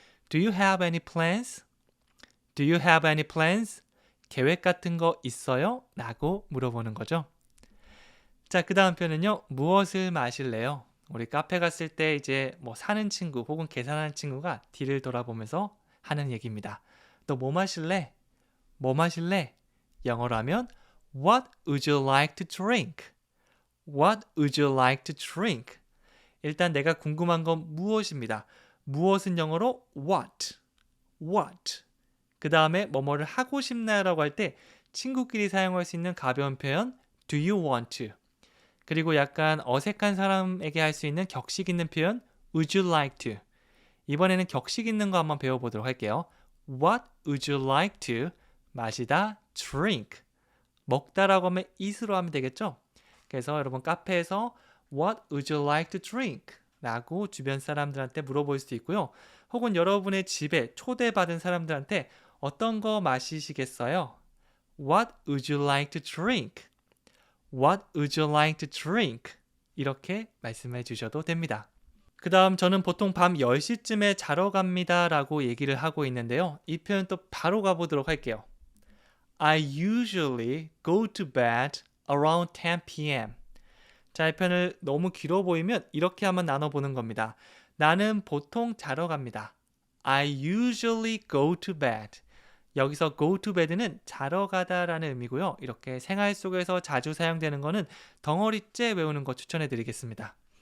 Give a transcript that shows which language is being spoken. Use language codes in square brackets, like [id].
[en] Do you have any plans? Do you have any plans? [ko] 계획 같은 거 있어요? 라고 물어보는 거죠. 자, 그 다음 표현은요. 무엇을 마실래요? 우리 카페 갔을 때 이제 뭐 사는 친구 혹은 계산하는 친구가 뒤를 돌아보면서 하는 얘기입니다. 너 뭐 마실래? 뭐 마실래? 영어로 하면 [en] What would you like to drink? What would you like to drink? [ko] 일단 내가 궁금한 건 무엇입니다. 무엇은 영어로 what, what. 그 다음에 뭐뭐를 하고 싶나요라고 할 때 친구끼리 사용할 수 있는 가벼운 표현 [en] do you want to. [ko] 그리고 약간 어색한 사람에게 할 수 있는 격식 있는 표현 [en] would you like to. [ko] 이번에는 격식 있는 거 한번 배워보도록 할게요. [en] What would you like to? [ko] 마시다 [en] drink. [ko] 먹다라고 하면 eat으로 하면 되겠죠? 그래서 여러분 카페에서 [en] What would you like to drink? [ko] 라고 주변 사람들한테 물어볼 수도 있고요. 혹은 여러분의 집에 초대받은 사람들한테 어떤 거 마시시겠어요? [en] What would you like to drink? What would you like to drink? [ko] 이렇게 말씀해 주셔도 됩니다. 그 다음 저는 보통 밤 10시쯤에 자러 갑니다 라고 얘기를 하고 있는데요. 이 표현 또 바로 가보도록 할게요. [en] I usually go to bed around 10 p.m. [ko] 자, 이 표현을 너무 길어 보이면 이렇게 한번 나눠보는 겁니다. 나는 보통 자러 갑니다. [en] I usually go to bed. [ko] 여기서 go to bed는 자러 가다라는 의미고요. 이렇게 생활 속에서 자주 사용되는 거는 덩어리째 외우는 거 추천해 드리겠습니다.